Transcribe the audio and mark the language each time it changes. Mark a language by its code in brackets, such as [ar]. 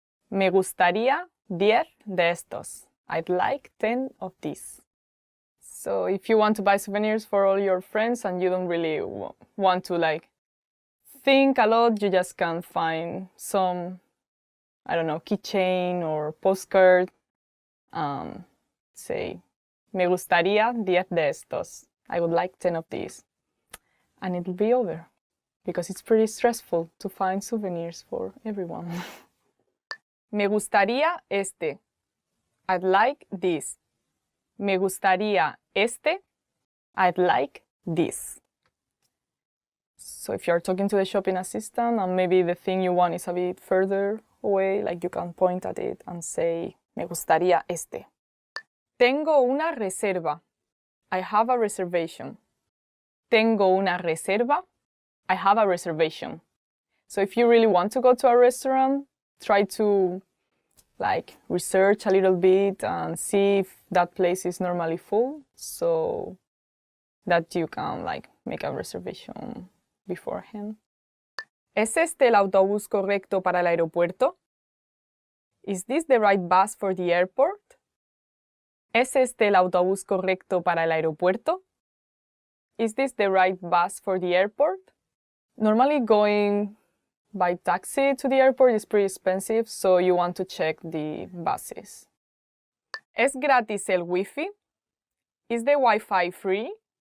[es] Me gustaría 10 de estos. [en] I'd like 10 of these. So if you want to buy souvenirs for all your friends and you don't really want to like think a lot, you just can find some, I don't know, keychain or postcard. Say, [es] me gustaría 10 de estos. [en] I would like 10 of these. And it'll be over. Because it's pretty stressful to find souvenirs for everyone. [es] Me gustaría este. [en] I'd like this. [es] Me gustaría este. [en] I'd like this. So if you're talking to the shopping assistant and maybe the thing you want is a bit further away, like you can point at it and say, [es] me gustaría este. Tengo una reserva. [en] I have a reservation. [es] Tengo una reserva. [en] I have a reservation. So if you really want to go to a restaurant, try to research a little bit and see if that place is normally full so that you can make a reservation beforehand. [es] ¿Es este el autobús correcto para el aeropuerto? [en] Is this the right bus for the airport? [es] ¿Es este el autobús correcto para el aeropuerto? [en] Is this the right bus for the airport? Normally going by taxi to the airport is pretty expensive, so you want to check the buses. [es] ¿Es gratis el wifi? [en] Is the Wi-Fi free?